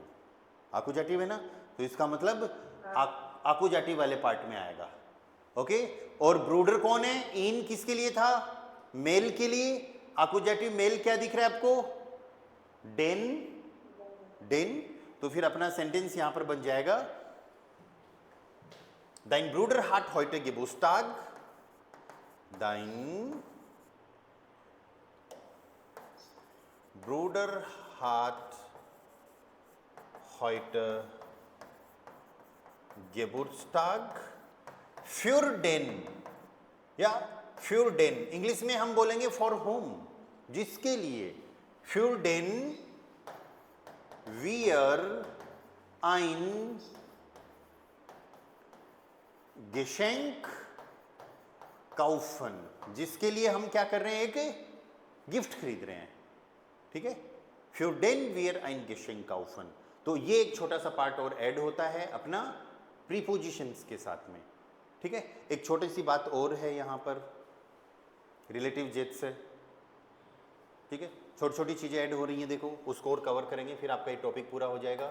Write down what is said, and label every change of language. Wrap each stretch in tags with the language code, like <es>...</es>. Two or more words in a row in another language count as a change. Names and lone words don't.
<hi>आकुजाटिव है ना, तो इसका मतलब आकुजाटिव वाले पार्ट में आएगा। ओके। और ब्रूडर कौन है? इन किसके लिए था? मेल के लिए।</hi> <en>accusative male</en> <hi>क्या दिख रहा है आपको?</hi> <de>den, den.</de> <hi>तो फिर अपना सेंटेंस यहां पर बन जाएगा,</hi> <de>Dein Bruder hat heute Geburtstag. Dein Bruder hat heute Geburtstag. Für den,</de> <hi>या</hi> <de>für den</de> <hi>इंग्लिश में हम बोलेंगे</hi> <en>for whom,</en> <hi>जिसके लिए।</hi> <de>Für den wir ein Geschenk kaufen,</de> <hi>जिसके लिए हम क्या कर रहे हैं? एक गिफ्ट खरीद रहे हैं, ठीक है।</hi> <de>Für den wir ein Geschenk kaufen।</de> <hi>तो ये एक छोटा सा पार्ट और ऐड होता है अपना प्रीपोजिशंस के साथ में, ठीक है। एक छोटी सी बात और है यहाँ पर रिलेटिव जेट से, ठीक है। छोटी छोटी चीजें ऐड हो रही हैं, देखो उसको और कवर करेंगे, फिर आपका ये टॉपिक पूरा हो जाएगा।</hi>